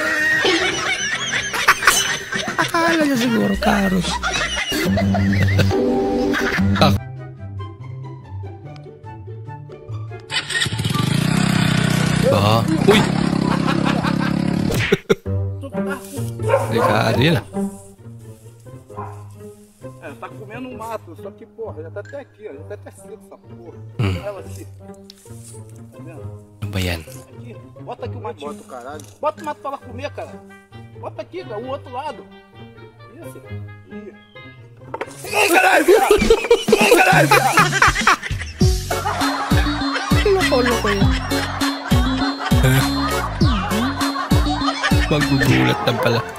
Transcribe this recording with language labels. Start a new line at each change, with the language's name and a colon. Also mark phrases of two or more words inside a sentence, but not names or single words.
Filipino: Akala niya siguro karos. Uy! Delikado yan ah.
Portuguese: Tá comendo um mato, só que, porra, já tá até aqui, ó. Já tá até seco essa porra. Ela aqui. Tá vendo?
Filipino: Ano ba yan?
Portuguese: Aqui, bota aqui o matinho. Bota o caralho. Bota o mato pra ela comer, cara. Bota aqui, cara, o outro lado. Isso. Ai, caralho, viado! Ai, caralho, viado!
Filipino: Loko yan. Magugulat lang pala.